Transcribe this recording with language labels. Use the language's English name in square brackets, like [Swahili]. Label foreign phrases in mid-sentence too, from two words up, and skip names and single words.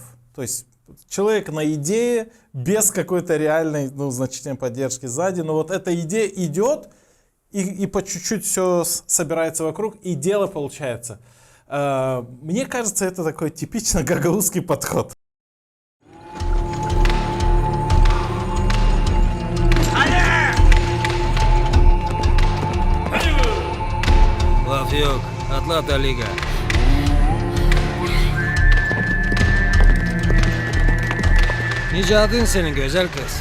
[Russian] То есть человек на идее, без какой-то реальной, значительной поддержки сзади. Но вот эта идея идет, и по чуть-чуть все собирается вокруг, и дело получается. Мне кажется, это такой типично гагаузский подход. [Gagauz] Laf yok. Atlat Aliga. Nice adın senin güzel kız?